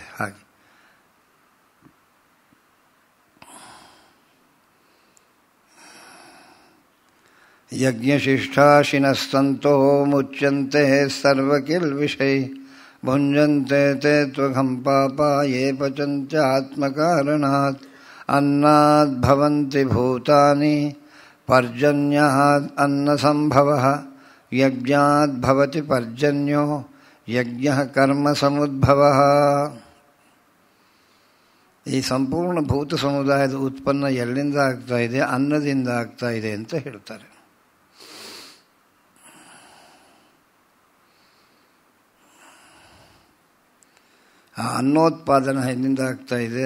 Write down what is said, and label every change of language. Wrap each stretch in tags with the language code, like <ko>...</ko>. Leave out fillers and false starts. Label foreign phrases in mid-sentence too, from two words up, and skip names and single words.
<sa>ಹಾಗೆ ಯಜ್ಞಶಿಷ್ಟಾಶಿನಸ್ತಂತೋ ಮುಚ್ಯಂತೆ ಸರ್ವಕಿಲ್ ವಿಷಯ ಭುಂಜಂತೆ ತೇ ತ್ವಘಂ ಪಾಪ ಯೇ ಪಚಂತ್ಯ ಆತ್ಮಕಾರಣಾತ್. ಅನ್ನಾದ್ ಭವಂತಿ ಭೂತಾನಿ ಪರ್ಜನ್ಯಾದ್ ಅನ್ನ ಸಂಭವ ಯಜ್ಞಾದ್ ಭವತಿ ಪರ್ಜನ್ಯೋ ಯಜ್ಞ ಕರ್ಮ ಸಮುದ್ಭವ.</sa> <kn>ಈ ಸಂಪೂರ್ಣ ಭೂತ ಸಮುದಾಯದ ಉತ್ಪನ್ನ ಎಲ್ಲಿಂದ ಆಗ್ತಾ ಇದೆ? ಅನ್ನದಿಂದ ಆಗ್ತಾ ಇದೆ ಅಂತ ಹೇಳ್ತಾರೆ. ಆ ಅನ್ನೋತ್ಪಾದನ ಎಲ್ಲಿಂದ ಆಗ್ತಾ ಇದೆ?</kn>